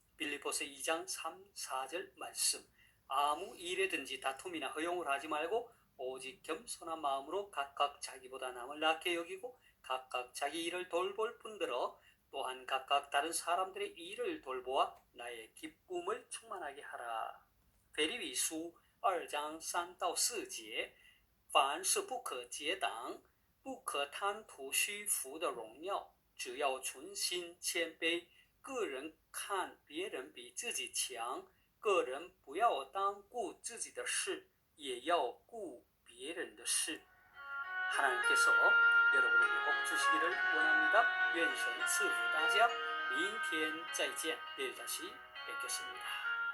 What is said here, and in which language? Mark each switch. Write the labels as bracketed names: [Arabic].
[Korean] 빌립보서 2장 3, 4절 말씀. 아무 일에든지 다툼이나 허용을 하지 말고 오직 겸손한 마음으로 각각 자기보다 남을 낮게 여기고 각각 자기 일을 돌볼 뿐더러 또한 각각 다른 사람들의 일을 돌보아 나의 기쁨을 충만하게 하라. [Chinese] 腓立比书2章3到4节，凡是不可结党，不可贪图虚浮的荣耀，只要存心谦卑，个人看别人比自己强，个人不要单顾自己的事，也要顾别人的事。 [Korean] 하나님께서 여러분에게 복 주시기를 원합니다. [Chinese] 愿神赐福大家，明天再见， [Korean] 내일 다시 뵙겠습니다.